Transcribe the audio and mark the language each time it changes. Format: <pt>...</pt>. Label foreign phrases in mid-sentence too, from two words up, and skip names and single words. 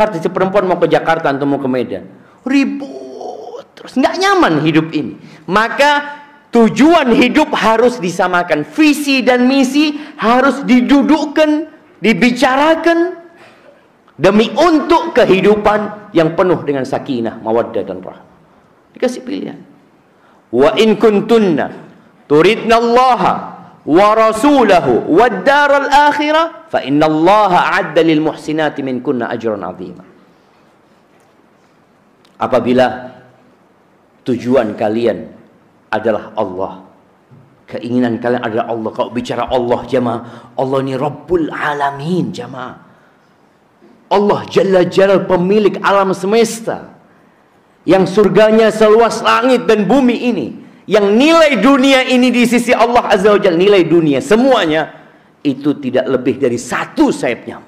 <id>Si perempuan mau ke Jakarta, antum mau ke Medan. Ribut terus, nggak nyaman hidup ini. Maka tujuan hidup harus disamakan. Visi dan misi harus didudukkan, dibicarakan, demi untuk kehidupan yang penuh dengan sakinah, mawaddah dan rahmah. Dikasih pilihan.</id> <ar>وإن كنتن تردن الله ورسوله والدار الآخرة فإن الله أعد للمحسنات منكن أجرا عظيما.</ar> <id>Apabila tujuan kalian adalah Allah, keinginan kalian adalah Allah. Kalau bicara Allah jamaah, Allah ini</id> <ar>رب العالمين</ar> <id>jamaah. Allah</id> <ar>جل جلاله,</ar> <id>pemilik alam semesta, yang surganya seluas langit dan bumi ini, yang nilai dunia ini di sisi Allah</id> <ar>عز وجل,</ar> <id>nilai dunia semuanya itu tidak lebih dari satu sayap nyamuk.</id>